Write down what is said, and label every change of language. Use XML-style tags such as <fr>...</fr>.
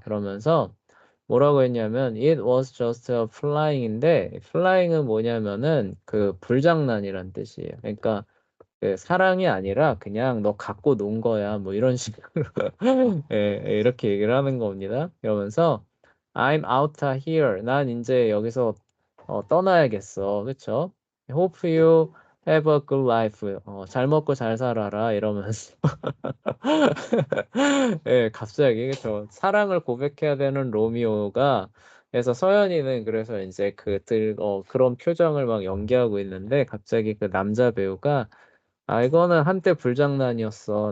<ko>그러면서 뭐라고 했냐면</ko> <en>it was just a flying</en> <ko>인데 flying은 뭐냐면은 그 불장난이란 뜻이에요. 그러니까 그 사랑이 아니라 그냥 너 갖고 논 거야 뭐 이런 식으로 이렇게 얘기를 하는 겁니다.</ko> <en>그러면서 I'm out here.</en> <ko>난 이제 여기서 떠나야겠어. 그쵸?</ko> <en>Hope you have a good life.</en> <ko>잘 먹고 잘 살아라 이러면서 예, 갑자기 그쵸? 사랑을 고백해야 되는 로미오가 그래서 서연이는 그래서 이제 그런 표정을 막 연기하고 있는데 갑자기 그 남자 배우가 이거는 한때 불장난이었어.</ko>